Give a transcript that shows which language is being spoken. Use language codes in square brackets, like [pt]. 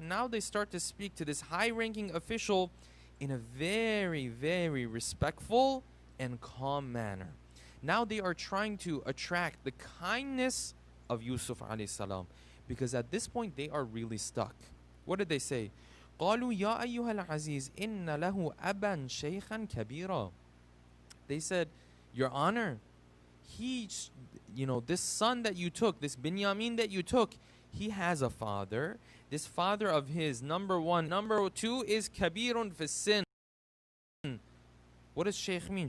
[en] Now they start to speak to this high-ranking official in a very, very respectful and calm manner. Now they are trying to attract the kindness of Yusuf alayhi salam, because at this point they are really stuck. What did they say? [ar] قالوا يا أيها العزيز إن له أبا شيخا كبيرا. [en] They said, Your Honor, this son that you took, this Binyamin that you took, he has a father. This father of his, number one. Number two is [ar] kabirun fi sin. [en] What does Shaykh mean?